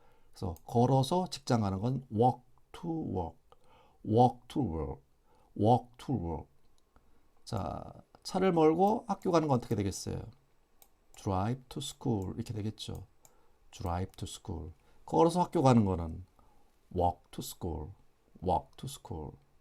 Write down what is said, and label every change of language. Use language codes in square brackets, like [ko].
[ko] 그래서 걸어서 직장 가는 건 [en] walk to work, walk to work, walk to work. [ko] 자, 차를 몰고 학교 가는 건 어떻게 되겠어요? [en] drive to school [ko] 이렇게 되겠죠. [en] drive to school. [ko] 걸어서 학교 가는 거는 [en] walk to school, walk to school.